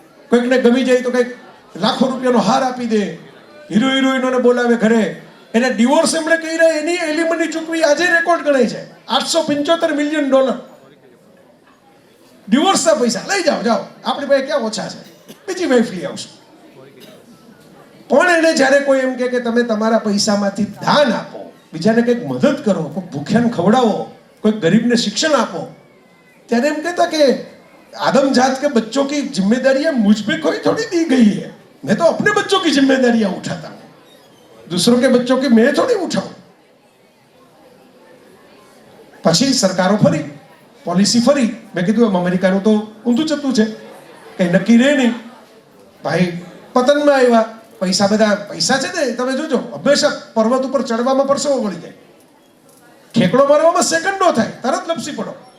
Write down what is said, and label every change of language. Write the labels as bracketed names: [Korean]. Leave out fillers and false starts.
[Gujarati] કોઈકને ગમી જાય તો કંઈક લાખો રૂપિયાનો હાર આપી દે, હીરો હિરોઈનોને બોલાવે ઘરે. એને ડિવોર્સ એમણે કર્યા, એની એલિમની ચૂકવી આજે રેકોર્ડ ગણાય છે. $875 મિલિયન ડિવોર્સના પૈસા લઈ જાઓ, જાઓ આપણી પાસે ક્યાં ઓછા છે, બીજી વાઈફ લઈ આવશું. પણ એને જ્યારે કોઈ એમ કે તમે તમારા પૈસામાંથી દાન આપો, બીજાને કંઈક મદદ કરો, કોઈ ભૂખ્યાને ખવડાવો, કોઈ ગરીબને શિક્ષણ આપો, ત્યારે એમ કહેતા કે [Hindi] आदम जात के बच्चों की जिम्मेदारियां मुझ पे कोई थोड़ी दी गई है, मैं तो अपने बच्चों की जिम्मेदारियां उठाता हूं, दूसरों के बच्चों की मैं थोड़ी उठाऊं. [Gujarati] પછી સરકારો ફરી પોલિસી ફરી. મેં કીધું એમ અમેરિકાનું તો ઊંધું જતું છે, કંઈ નક્કી રહે નહીં. ભાઈ પતનમાં આવ્યા, પૈસા બધા પૈસા છે ને તમે જોજો, હંમેશા પર્વત ઉપર ચડવામાં પરસેવો વળી જાય, ઠેકડો મારવામાં સેકન્ડો થાય, તરત લપસી પડો.